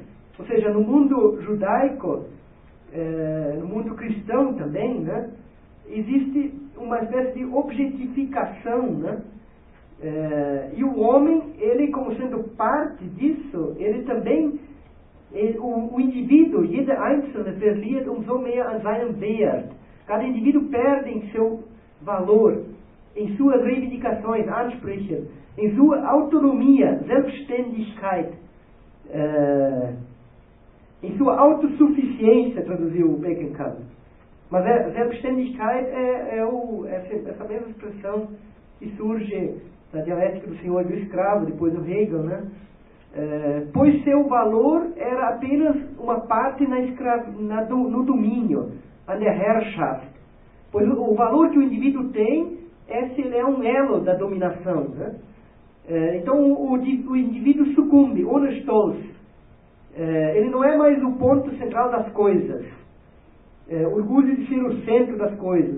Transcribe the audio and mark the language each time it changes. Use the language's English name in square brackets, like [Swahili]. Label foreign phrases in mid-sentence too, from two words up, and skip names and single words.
[Portuguese] Ou seja, no mundo judaico, no mundo cristão também, né? Existe uma espécie de objetificação, né? E o homem, ele como sendo parte disso, ele também, o indivíduo, [German] jeder Einzelne verliert umso mehr an seinem Wert. [Portuguese] Cada indivíduo perde em seu valor, em suas reivindicações, Ansprüche, em sua autonomia, Selbstständigkeit, em sua autossuficiência, traduziu o Beckenkamp. Mas Selbstständigkeit essa mesma expressão que surge na dialética do senhor e do escravo, depois do Hegel, né? Pois seu valor era apenas uma parte no domínio, [German] an der Herrschaft. [Portuguese] Pois o valor que o indivíduo tem se ele é um elo da dominação, né? Então o indivíduo sucumbe, [German] ohne Stolz. [Portuguese] Ele não é mais o ponto central das coisas. Orgulho de ser o centro das coisas.